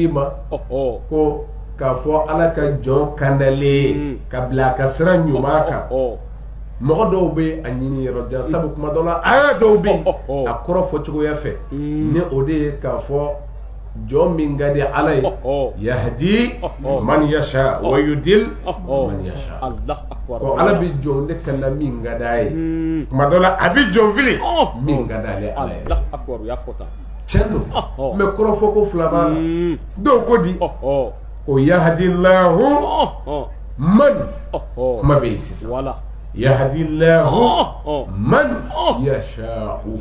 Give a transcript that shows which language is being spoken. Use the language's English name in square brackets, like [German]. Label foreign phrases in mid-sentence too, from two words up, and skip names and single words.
[Bambara] ma ko k'a fɔ Ala ka jɔn kandalen ka bila a ka sira ɲuman kan mɔgɔ dɔw bɛ a ɲini yɔrɔ jan sabu kuma dɔ la aya dɔw bɛ a kɔrɔ fɔ cogoya fɛ ni o de ye k'a fɔ jɔn min ka di Ala ye [Arabic] يهدي من يشاء و يضل من يشاء [Bambara] ko Ala bɛ jɔn de kanda min ka d'a ye kuma dɔ la a bɛ jɔn fili min ka d'ale Ala ye tiɲɛ don mɛ kɔrɔfɔ ko fila b'a la dɔw ko di ko [Arabic] يهدي الله من [Bambara] kuma bɛ yen sisan [Arabic] يهدي الله من يشاء